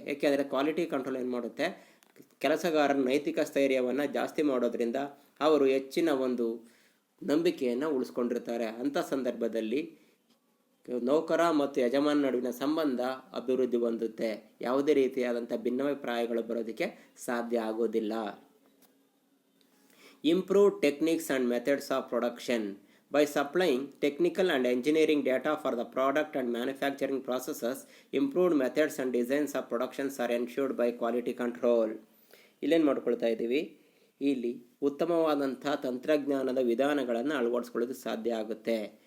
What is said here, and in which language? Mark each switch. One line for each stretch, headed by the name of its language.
Kannada: ಏಕೆಂದರೆ quality control ಏನು ಮಾಡುತ್ತೆ, ಕೆಲಸಗಾರರ ನೈತಿಕ ಸ್ಥೈರ್ಯವನ್ನು ಜಾಸ್ತಿ ಮಾಡೋದ್ರಿಂದ ಅವರು ಹೆಚ್ಚಿನ ಒಂದು ನಂಬಿಕೆಯನ್ನು ಉಳಿಸ್ಕೊಂಡಿರ್ತಾರೆ. ಅಂಥ ಸಂದರ್ಭದಲ್ಲಿ ನೌಕರ ಮತ್ತು ಯಜಮಾನ ನಡುವಿನ ಸಂಬಂಧ ಅಭಿವೃದ್ಧಿ ಹೊಂದುತ್ತೆ. ಯಾವುದೇ ರೀತಿಯಾದಂಥ ಭಿನ್ನಾಭಿಪ್ರಾಯಗಳು ಬರೋದಕ್ಕೆ ಸಾಧ್ಯ ಆಗೋದಿಲ್ಲ.
English: Improve techniques and methods of production. By supplying technical and engineering data for the product and manufacturing processes, improved methods and designs of productions are ensured by quality control.
Kannada: ಇಲ್ಲೇನು ಮಾಡ್ಕೊಳ್ತಾ ಇದ್ದೀವಿ, ಇಲ್ಲಿ ಉತ್ತಮವಾದಂಥ ತಂತ್ರಜ್ಞಾನದ ವಿಧಾನಗಳನ್ನು ಅಳವಡಿಸ್ಕೊಳ್ಳೋದು ಸಾಧ್ಯ ಆಗುತ್ತೆ.